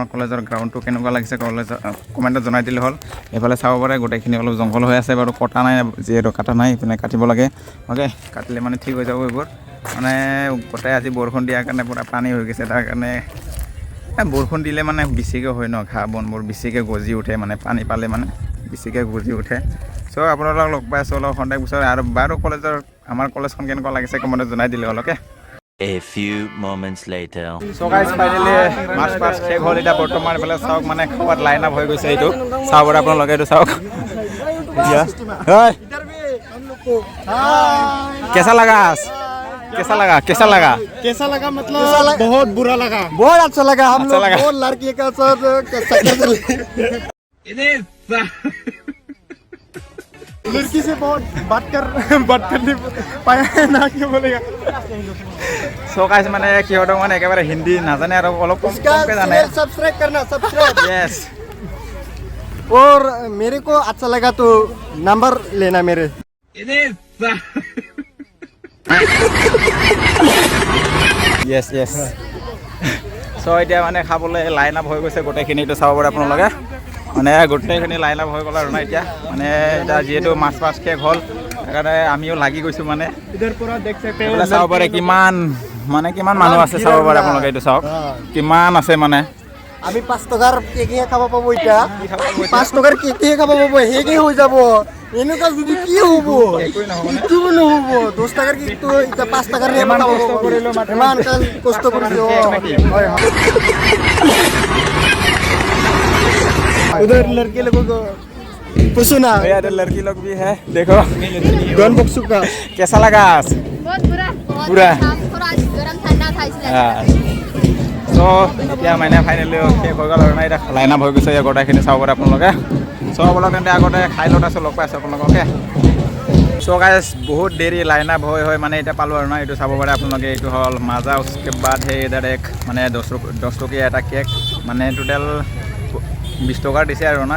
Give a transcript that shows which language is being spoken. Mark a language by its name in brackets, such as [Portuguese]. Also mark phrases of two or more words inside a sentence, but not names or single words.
[Assamese] কলেজৰ গ্ৰাউণ্ডটো কেনেকুৱা লাগিছে কমেণ্টত জনাই দিলে হ'ল এইফালে চাব পাৰে গোটেইখিনি অলপ জংঘল হৈ আছে বাৰু কটা নাই যিহেতু কাটা নাই এইপিনে কাটিব লাগে অ'কে কাটিলে মানে ঠিক হৈ যাব এইবোৰ মানে গোটেই আজি বৰষুণ দিয়াৰ কাৰণে পূৰা পানী হৈ গৈছে তাৰ কাৰণে বৰষুণ দিলে মানে বেছিকৈ হয় ন ঘাঁহ বনবোৰ বেছিকৈ গজি উঠে মানে পানী পালে মানে বেছিকৈ গজি উঠে চ' আপোনালোকক লগ পাই আছোঁ অলপ সন্ধিয়া পিছত আৰু বাৰু আমাৰ কলেজখন কেনেকুৱা লাগিছে কমেণ্টত জনাই দিলে হ'ল অ'কে [English] A few moments later. So guys, finally [Assamese] মাৰ্চ পাছ শেষ হ'ল এতিয়া বৰ্তমান এইফালে চাওক মানে খোৱাত [English] line up [Assamese] হৈ গৈছে এইটো চাব পাৰে আপোনালোকে এইটো চাওক [Hindi] कैसा लगा मतलब बहुत बुरा लगा बहुत अच्छा लगा हम लोग बहुत लड़की का साथ लड़की से बहुत बात करने पाया है ना क्या बोलेगा [English] so guys [Assamese] মানে কিহতক মানে একেবাৰে হিন্দী নাজানে আৰু অলপ কমকৈ জানে [Hindi] सब्सक्राइब करना सब्सक्राइब यस और मेरे को अच्छा लगा तो नंबर लेना मेरे यस [Assamese] চ' চ' এতিয়া মানে খাবলৈ [English] line up [Assamese] হৈ গৈছে গোটেইখিনি, এইটো চাব পাৰে আপোনালোকে। মানে গোটেইখিনি [English] line up [Assamese] হৈ গ'ল আৰু না এতিয়া মানে এতিয়া যিহেতু মাছ শেষ হ'ল সেইকাৰণে আমিও লাগি গৈছোঁ মানে। এইফালে চাব পাৰে কিমান মানুহ আছে, চাব পাৰে আপোনালোকে, এইটো চাওক কিমান আছে মানে। আমি 5 টকাৰ কেকহে খাব পাবো এতিয়া, 5 টকাৰ কেকহে খাব পাবো, হেৰি হৈ যাব এনেকুৱা যদি কি হ'ব, একো নহ'ব। 10 টকাৰ কেকটো এতিয়া 5 টকাৰ ইমান কষ্ট কৰিলোঁ, ইমান কষ্ট কৰিছোঁ। [Hindi] उधर लड़के लोगों को पूछो ना, इधर लड़की लोग भी है, देखो डॉन बॉक्सू का कैसा लगा आज? बहुत बुरा बुरा? थोड़ा गरम ठंडा था इसलिए [Assamese] চ' এতিয়া মানে ফাইনেলি শেষ হৈ গ'ল আৰু না, এতিয়া [English] line up [Assamese] হৈ গৈছে গোটেইখিনি চাব পাৰে আপোনালোকে। চ' আপোনালোকে তেন্তে আগতে খাই লোৱা আছোঁ, লগ পাই আছোঁ আপোনালোকে। [English] so guys [Assamese] বহুত দেৰি [English] line up [Assamese] হৈ মানে এতিয়া পালোঁ আৰু না, এইটো চাব পাৰে আপোনালোকে। এইটো হ'ল মাজা, উচকে বাদ সেই ডাইৰেক্ট মানে 10 টকীয়া এটা কেক, মানে টোটেল 20 টকাৰ দিছে আৰু না।